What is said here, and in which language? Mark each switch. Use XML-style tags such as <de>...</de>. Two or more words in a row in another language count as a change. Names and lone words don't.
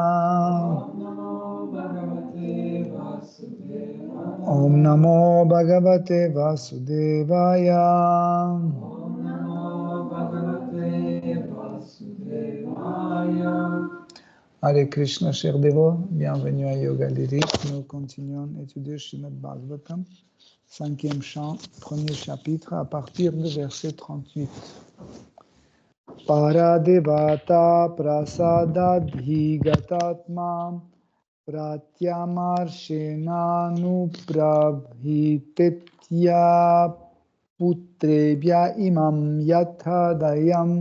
<sa>Om Namo Bhagavate Vasudevaya. Hare Krishna,</sa> <fr>chers dévots, bienvenue à Yoga Lyrique. Nous continuons d'étudier Srimad Bhagavatam, 5e chant, premier chapitre, à partir du verset 38.</fr> <sa>Paradevata prasadadhi gatatma pratyamarshena putrebhya imam yathadayam</sa>